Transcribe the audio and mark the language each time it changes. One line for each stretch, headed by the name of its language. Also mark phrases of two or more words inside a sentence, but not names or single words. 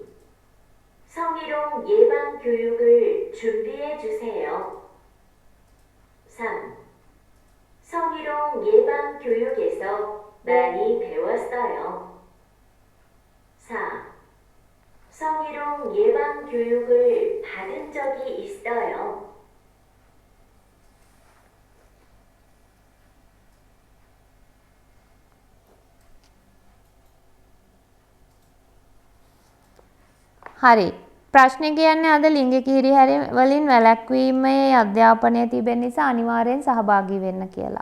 Korean: 성희롱 예방 교육을 준비해 주세요. 3. 성희롱 예방 교육에서 많이 배웠어요. 4. 성희롱 예방 교육을 받은 적이 있어요.
Sinhala: හරි. ප්‍රශ්නේ කියන්නේ අද ලිංගික හිරිහැර වලින් වැළැක්වීමේ අධ්‍යාපනය තිබෙන නිසා අනිවාර්යෙන් සහභාගී වෙන්න කියලා.